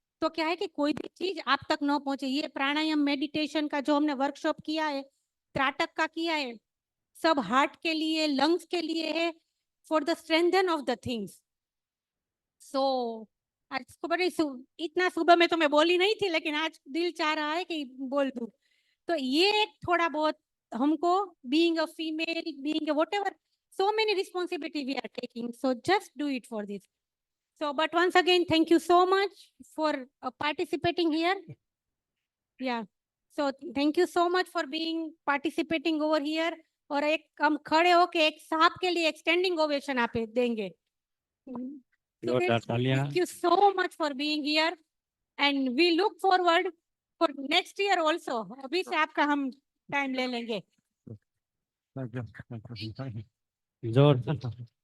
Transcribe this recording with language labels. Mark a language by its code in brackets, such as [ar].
[hi] तो क्या है कि कोई भी चीज आप तक न पहुंचे। ये प्राणायाम मेडिटेशन का जो हमने वर्कशॉप किया है, त्राटक का किया है, सब हार्ट के लिए, लंग्स के लिए है, [en] For the strengthen of the things. [hi] सो आज बड़ी इतना सुबह में तो मैं बोली नहीं थी, लेकिन आज दिल चाह रहा है कि बोल दूं। तो ये एक थोड़ा बहुत हमको [en] being a female, being a whatever, so many responsibility we are taking. So just do it for this. So, but once again, thank you so much for participating here. Yeah. So thank you so much for being participating over here. [hi] और एक हम खड़े होके एक साहब के लिए extending ovation आप देंगे. जोरदार तालियां. [en] Thank you so much for being here and we look forward for next year also. [hi] अभी से आपका हम टाइम ले लेंगे. जोरदार.